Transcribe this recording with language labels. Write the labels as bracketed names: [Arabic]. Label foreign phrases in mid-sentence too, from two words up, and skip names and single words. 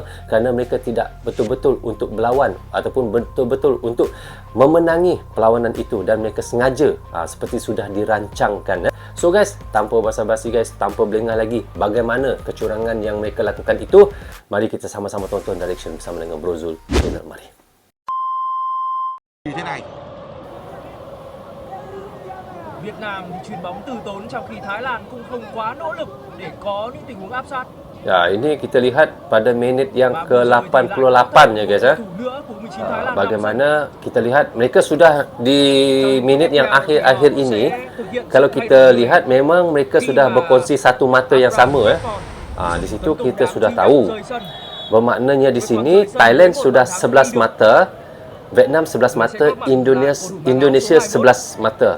[Malay] Kerana mereka tidak betul-betul untuk berlawan ataupun betul-betul untuk memenangi perlawanan itu, dan mereka sengaja seperti sudah dirancangkan. [English] So guys, [Malay] tanpa basa-basi guys, tanpa berlengah lagi bagaimana kecurangan yang mereka lakukan itu, mari kita sama-sama tonton direction bersama dengan Brozul Channel. Mari. [Vietnamese] như thế này. Việt Nam thì chuyền bóng từ tốn, trong khi Thái Lan cũng không quá nỗ lực để có những tình huống áp sát. [Malay] Ya, ini kita lihat pada minit yang ke-88 ya guys ya. Bagaimana kita lihat mereka sudah di minit yang akhir-akhir ini, kalau kita lihat memang mereka sudah berkongsi satu mata yang sama ya. Di situ kita sudah tahu bermaknanya di sini Thailand sudah 11 mata, Vietnam 11 mata, Indonesia 11 mata.